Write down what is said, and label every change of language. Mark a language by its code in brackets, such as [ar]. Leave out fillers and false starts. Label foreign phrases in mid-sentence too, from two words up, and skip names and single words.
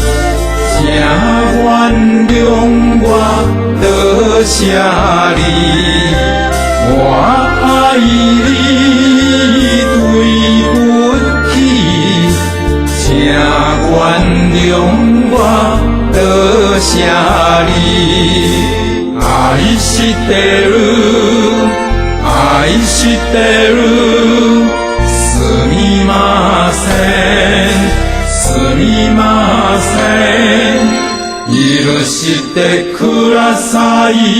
[zh] 请原谅我多谢你，我爱你对不起，请原谅我多谢你。 [ja] 愛してる、愛してる、すみません。すみません。許してください。